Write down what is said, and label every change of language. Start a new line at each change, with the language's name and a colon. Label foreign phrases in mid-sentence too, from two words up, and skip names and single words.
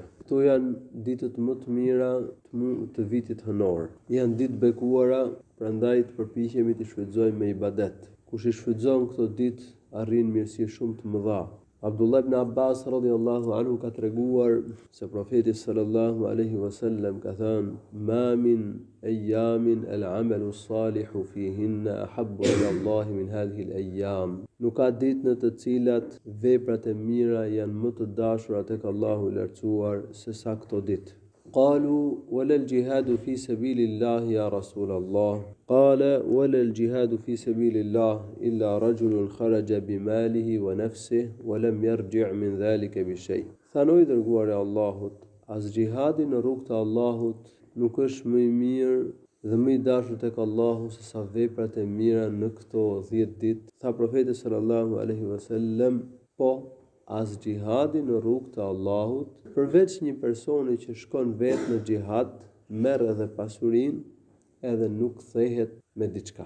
Albanian: Këto janë ditët më të mira të vitit hënor. Janë ditë bekuara, prandaj të përpiqemi të shfrytëzojmë me ibadet. Kush i shfrytëzon këto ditë arrin mirësi shumë të mëdha.
Arabic: Abdullah ibn Abbas رضي الله عنه
Albanian: ka treguar se profeti
Arabic: صلى الله عليه وسلم
Albanian: ka thënë:
Arabic: "ما من أيام العمل الصالح فيهن أحب إلى الله من هذه الأيام."
Albanian: Nuk ka ditë në të cilat veprat e mira janë më të dashura tek Allahu i lartësuar se sa këto ditë.
Arabic: قالوا ولا الجهاد في سبيل الله يا رسول الله قال ولا الجهاد في سبيل الله إلا رجل خرج بماله ونفسه ولم يرجع من ذلك بشيء.
Albanian: Thanoi dërguari i Allahut, as gjihadi në rrugt të Allahut nuk është më i mirë dhe më i dashur tek Allahu se sa veprat e mira në këto 10 ditë. Tha profeti
Arabic: صلى الله عليه وسلم,
Albanian: po as gjihadi në rrugt të Allahut, përveç një personi që shkon vetë në gjihad, merr edhe pasurinë, edhe nuk kthehet me diçka.